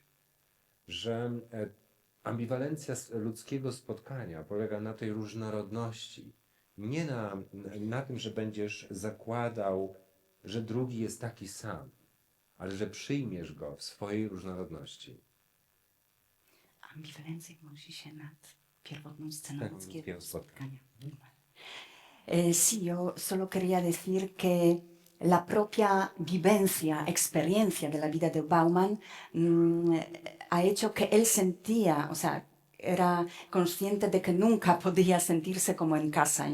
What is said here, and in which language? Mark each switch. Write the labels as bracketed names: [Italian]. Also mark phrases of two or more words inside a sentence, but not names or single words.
[Polish] Że ambiwalencja ludzkiego spotkania polega na tej różnorodności. Nie na tym, że będziesz zakładał że drugi jest taki sam, ale że przyjmiesz go w swojej różnorodności. Ambiwalencja musi się nad pierwotną sceną ludzkiego pierwotną. spotkania. [Spanish] Sí, yo solo quería decir que la propia vivencia, experiencia de la vida de Bauman ha hecho que él sentía, o sea, era consciente de que nunca podía sentirse como en casa.